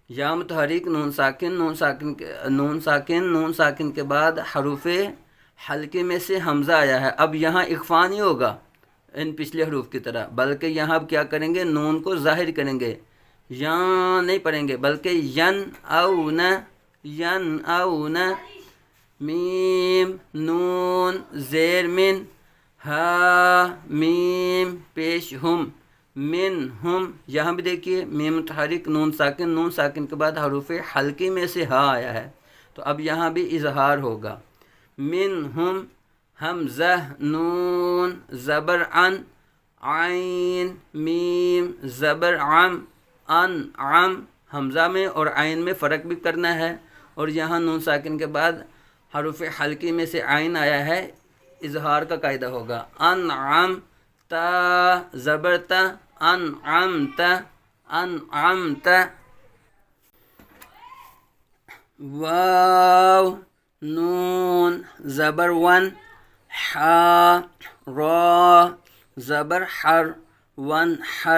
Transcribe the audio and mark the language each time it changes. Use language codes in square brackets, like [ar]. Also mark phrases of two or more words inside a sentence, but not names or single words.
[ur] یا متحرک نون ساکن نون ساکن کے بعد حروف حلقے میں سے حمزہ آیا ہے. اب یہاں اخفا نہیں ہوگا ان پچھلے حروف کی طرح، بلکہ یہاں اب کیا کریں گے، نون کو ظاہر کریں گے، یا نہیں پڑھیں گے بلکہ ین اون میم نون زیر من ہا میم پیش ہم من ہم. یہاں بھی دیکھیے میم متحرک نون ساکن کے بعد حروف حلقے میں سے ہا آیا ہے، تو اب یہاں بھی اظہار ہوگا. من ہم حمزہ نون زبر ان عین میم زبر عم ان عم. حمزہ میں اور عین میں فرق بھی کرنا ہے، اور یہاں نون ساکن کے بعد حروف حلقی میں سے عین آیا ہے، اظہار کا قاعدہ ہوگا. انعم تا زبر تا انعمت انعمت. واو نون زبر ون حا را زبر حر ون حر.